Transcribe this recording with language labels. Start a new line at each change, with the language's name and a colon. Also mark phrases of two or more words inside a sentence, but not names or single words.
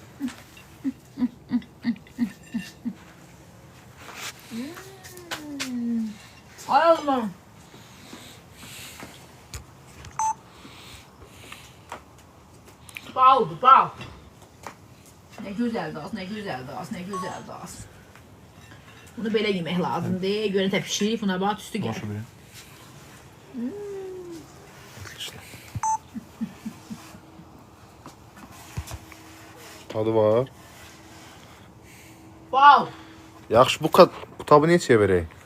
Turkish: Ay Allah'ım. Baldı, bal. Ne güzeldi az, ne güzeldi az, ne güzeldi az.
Azerbaijani: Bunu belə yemək lazımdır. Görün də pişirib, buna bax üstü gəl.
Turkish: Nasıl biri? Tadı var. Bal.
Azerbaijani: Yaxşı, bu kitabı neçəyə verək?